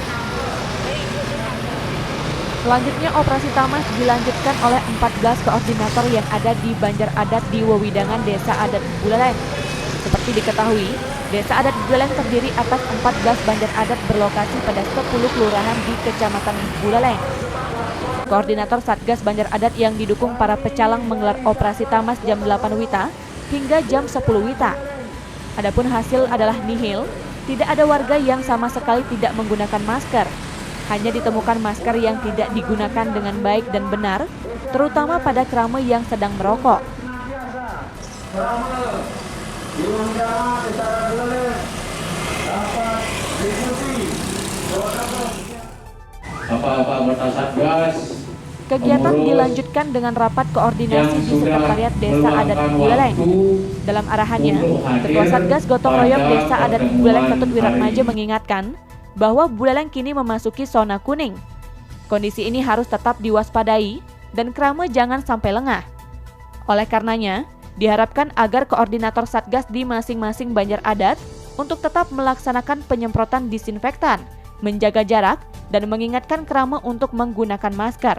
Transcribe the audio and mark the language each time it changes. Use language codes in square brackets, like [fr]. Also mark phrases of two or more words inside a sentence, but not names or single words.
[id] Selanjutnya operasi tamas dilanjutkan oleh 14 koordinator yang ada di Banjar Adat di wewidangan Desa Adat Buleleng. Seperti diketahui, Desa Adat Buleleng terdiri atas 14 Banjar Adat berlokasi pada 10 kelurahan di Kecamatan Buleleng. Koordinator Satgas Banjar Adat yang didukung para pecalang menggelar operasi tamas jam 8 WITA hingga jam 10 WITA. Adapun hasil adalah nihil, tidak ada warga yang sama sekali tidak menggunakan masker. Hanya ditemukan masker yang tidak digunakan dengan baik dan benar, terutama pada krame yang sedang merokok. Kegiatan dilanjutkan dengan rapat koordinasi di Sekretariat Desa Adat Buleleng. Dalam arahannya, Ketua Satgas Gotong Royong Desa Adat Buleleng Ketut Wiratmaja mengingatkan bahwa Buleleng kini memasuki zona kuning. Kondisi ini harus tetap diwaspadai dan krame jangan sampai lengah. Oleh karenanya, diharapkan agar koordinator Satgas di masing-masing Banjar Adat untuk tetap melaksanakan penyemprotan disinfektan, menjaga jarak, dan mengingatkan krame untuk menggunakan masker.